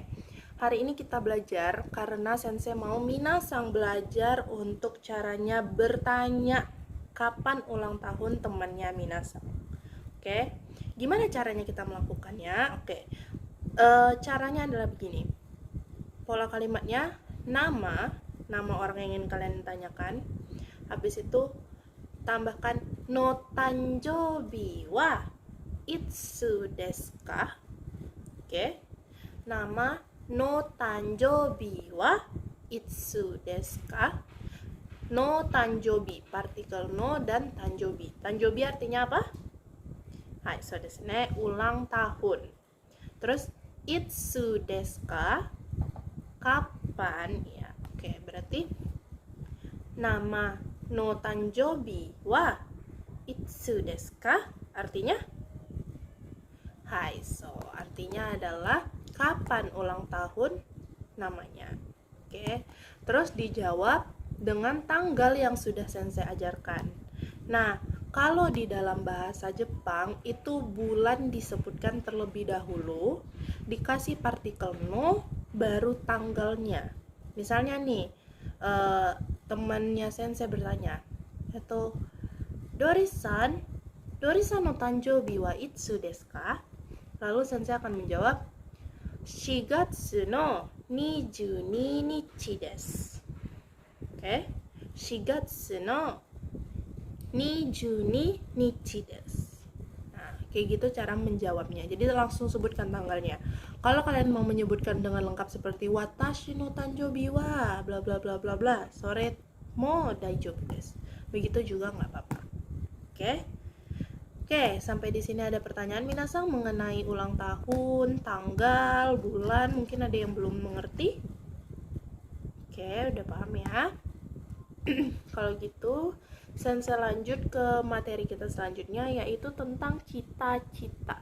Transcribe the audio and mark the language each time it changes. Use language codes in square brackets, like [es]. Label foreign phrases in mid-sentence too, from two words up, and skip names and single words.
[id] Hari ini kita belajar karena Sensei mau minasang belajar untuk caranya bertanya kapan ulang tahun temannya minasang. Oke. Gimana caranya kita melakukannya? Oke. Caranya adalah begini. Pola kalimatnya nama orang yang ingin kalian tanyakan. Habis itu tambahkan [ja] の誕生日はいつですか? [id] Oke. Nama [ja] の誕生日はいつですか? の誕生日, [id] partikel no dan tanjobi. Tanjobi artinya apa? Hai, [ja] そうですね, [id] ulang tahun. Terus [ja] いつですか? [id] Kapan? Ya, oke, berarti nama [ja] の誕生日はいつですか? [id] Artinya hai, so artinya adalah kapan ulang tahun namanya. Oke. Terus dijawab dengan tanggal yang sudah Sensei ajarkan. Nah, kalau di dalam bahasa Jepang itu bulan disebutkan terlebih dahulu, dikasih partikel no, baru tanggalnya. Misalnya nih, temannya Sensei bertanya, atau Dori-san [ja] の誕生日はいつですか? [id] Lalu Sensei akan menjawab [ja] 4 月の22日です。 [id] Oke, [ja] 4月の22日です。 [id] Nah, kayak gitu cara menjawabnya. Jadi langsung sebutkan tanggalnya. Kalau kalian mau menyebutkan dengan lengkap seperti [ja] 私の誕生日は [id] bla bla bla bla bla, [ja] それも大丈夫です. [id] Begitu juga nggak apa-apa. Oke. Oke, sampai di sini ada pertanyaan minasang mengenai ulang tahun, tanggal, bulan. Mungkin ada yang belum mengerti. Oke, udah paham ya? Kalau gitu, Sensei lanjut ke materi kita selanjutnya, yaitu tentang cita-cita.